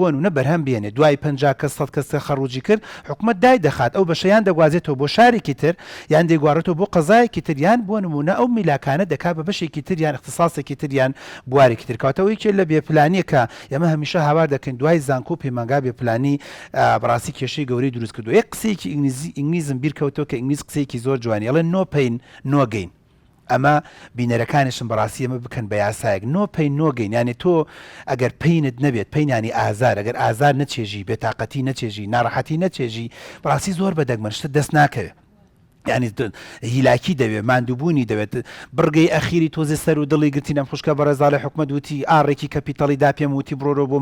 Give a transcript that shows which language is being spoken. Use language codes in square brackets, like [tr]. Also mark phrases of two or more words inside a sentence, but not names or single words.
[ckb] و نە بەرهەم بێنێ دوای 50 کەس 100 کەس خەڕوجی کرد حکومت دای دەخات ئەو بەشەیان دەگوازێتەوە بۆ شارێکی تر یان دەیگوارێتەوە بۆ قەزایەکی تر یان بۆ نمونە ئەو میلاکانە دەکات بە بەشێکی تر یان اختصاسێکی تر یان بوارێکی تر کاتەوەی کێ لە بێپلانیە کە ئێمە هەمیشە هاوار دەکەین دوای زانکۆ پەیمانگا بێپلانی بەڕاستی کێشەی گەورەی دروست کردو یەک قسەیەکی ئینگلیزم بیرکەوتەوە کە ئینگلیز قسەیەکی زۆر جوانی ئەڵێ [en] no pain no gain [ckb] ئەمە بینەرەکانیشم بەڕاستی ئەمە بکەن بە یاسایەک [en] no pain no gain [ckb] یعنی تۆ ئەگەر پینت نەبێت پینانی ئازار ئەگەر ئازار نەچێژی بێتاقەتی نەچێژی ناڕەحەتی نەچێژی بەڕاستی زۆر بەدەگمەنشتە دەست ناکەوێت یعنی هیلاکی دەوێت ماندووبوونی دەوێت بڕگەی ئەخیری تۆزی سەر و دڵی گرتی نەم خوشکە بەڕێزا لە حکومەت وتی ئاڕێکی کەپیتەڵی دا پێم وتی بڕۆرە بۆ